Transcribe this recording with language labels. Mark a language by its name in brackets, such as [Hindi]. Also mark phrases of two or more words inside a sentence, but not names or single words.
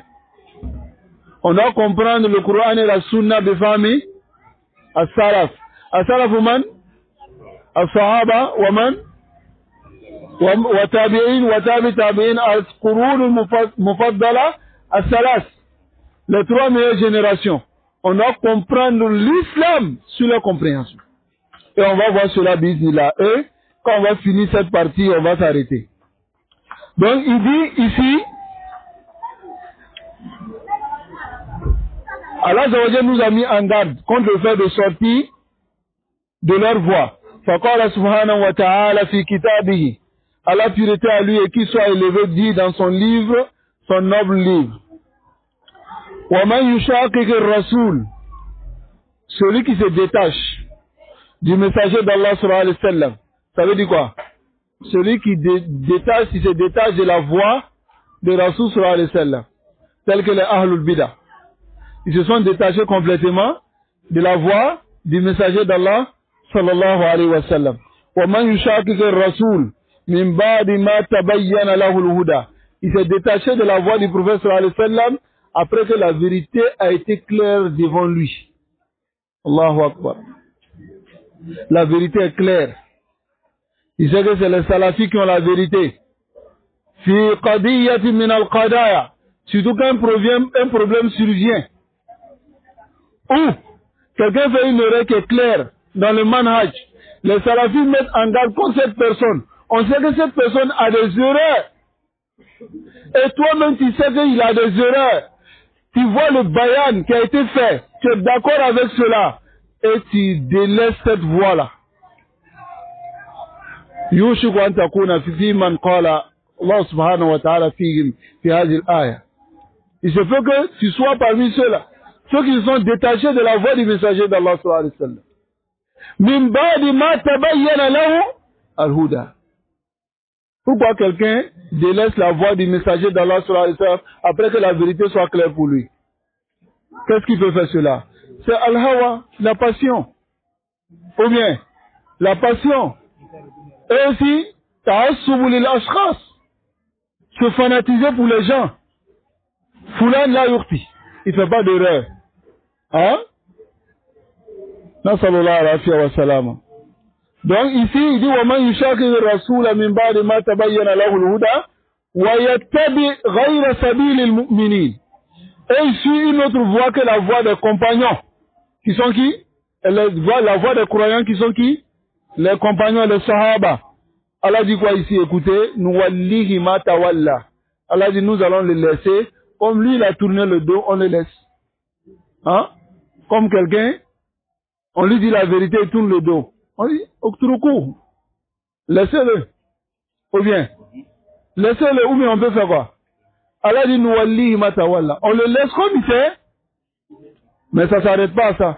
[French] On doit comprendre le Coran et la sunna des familles. [Arabic] السلف السلف من الصحابة ومن وتابعين وتابع تابعين القرون المفضلة الثلاث [French] les trois meilleures générations. On doit comprendre l'islam sur la compréhension. Et on va voir cela bismillah. Et quand on va finir cette partie, on va s'arrêter. Donc il dit ici Allah nous a mis en garde contre le fait de sortir de leur voie. [Arabic] فقال سبحانه وتعالى في كتابه. [French] Allah pureté à lui et qu'il soit élevé dit dans son livre, son noble livre. [Arabic] ومن يشاقق الرسول. [French] Celui qui se détache du messager d'Allah [Arabic] صلى الله عليه وسلم. [French] Ça veut dire quoi? Celui qui se détache de la voie de Rasul [Arabic] صلى الله عليه وسلم. [French] Tel que les [Arabic] أهل البدعة. [French] Ils se sont détachés complètement de la voie du messager d'Allah [Arabic] صلى الله عليه وسلم. ومن يشاقق الرسول من بعد ما تبين له الهدى. [French] Il s'est détaché de la voie du prophète [Arabic] صلى الله عليه وسلم [French] après que la vérité a été claire devant lui. [Arabic] الله أكبر. [French] La vérité est claire. Il sait que c'est les salafis qui ont la vérité. [Arabic] في قضية من القضايا. [French] Surtout quand un problème survient. Ou quelqu'un fait une erreur qui est claire dans le manhaj. Les salafis mettent en garde contre cette personne. On sait que cette personne a des erreurs. Et toi-même tu sais qu'il a des erreurs. Tu vois le bayan qui a été fait. Tu es d'accord avec cela. Et tu délaisses cette voie-là. [Arabic] يوشك أن تكون في من قال الله سبحانه وتعالى فيهم في هذه الآية. [French] Il se peut que tu sois parmi ceux-là. Ceux qui se sont détachés de la voie du messager d'Allah [Arabic] صلى الله عليه وسلم. من بعد ما تبين له الهدى. [French] Pourquoi quelqu'un délaisse la voie du messager d'Allah [Arabic] صلى الله عليه وسلم [French] après que la vérité soit claire pour lui? Qu'est-ce qui peut faire cela? C'est al-hawa, la passion. Ou bien, la passion. Et aussi, [Arabic] تعصب للأشخاص. [French] Se fanatiser pour les gens. [Arabic] فلان لا يخطئ. [French] Il ne fait pas d'erreur. Hein? [Arabic] صلى الله عليه وسلم. [French] Donc ici, il dit [Arabic] وَمَنْ يُشَاقِقِ الرَّسُولَ مِنْ بَعْدِ مَا تَبَيَّنَ لَهُ الْهُدَى وَيَتَّبِعْ غَيْرَ سَبِيلِ الْمُؤْمِنِينَ. [French] Et il suit une autre voie que la voie des compagnons. Qui sont qui? La voie des croyants qui sont qui? Les compagnons, les sahaba. Allah dit quoi ici? Écoutez, [Arabic] نوله ما تولى. [French] Allah dit nous allons les laisser. Comme lui il a tourné le dos, on les laisse. Hein? Comme quelqu'un, on lui dit la vérité, il tourne le dos. On dit, Okturuku, laissez-le. Ou bien, laissez-le, ou bien on peut faire quoi? Allah dit, [Arabic] نوله ما تولى. [French] On le laisse comme il fait, mais ça ne s'arrête pas à ça.